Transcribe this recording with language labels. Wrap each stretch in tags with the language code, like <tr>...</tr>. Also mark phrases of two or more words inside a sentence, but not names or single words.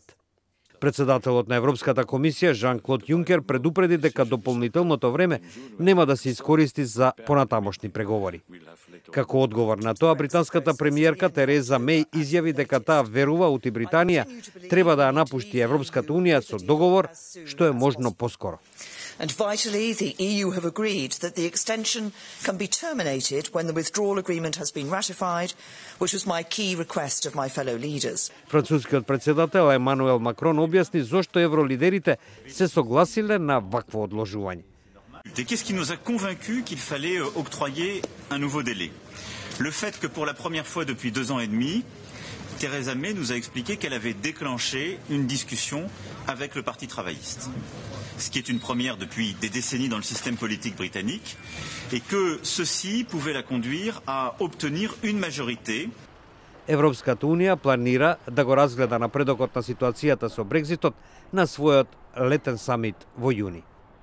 <mk>Председателот на Европската комисија Жан-Клод Јункер предупреди дека дополнителното време нема да се искористи за понатамошни преговори. Како одговор на тоа, британската премиерка Тереза Меј изјави дека таа верува ути Британија треба да ја напушти Европската Унија со договор што е можно поскоро.</mk> <en>And vitally, the EU have agreed that the extension can be terminated when the withdrawal agreement has been ratified, which was my key request of my fellow leaders.</en> <mk>Францускиот председател Емануел Макрон објасни зошто евролидерите се согласиле на вакво одложување.</mk> <fr>Qu'est-ce qui nous a convaincus qu'il fallait octroyer un nouveau délai? Le fait que pour la première fois depuis 2 ans et demi, Theresa May nous a expliqué qu'elle avait déclenché une discussion avec le Parti travailliste, ce qui est une première depuis des décennies dans le système politique britannique, et que ceci pouvait la conduire à obtenir une majorité.</fr> <mk>Европската Унија планира да го разгледа напредокот на ситуацијата со Брекзитот на својот летен самит во јуни.</mk>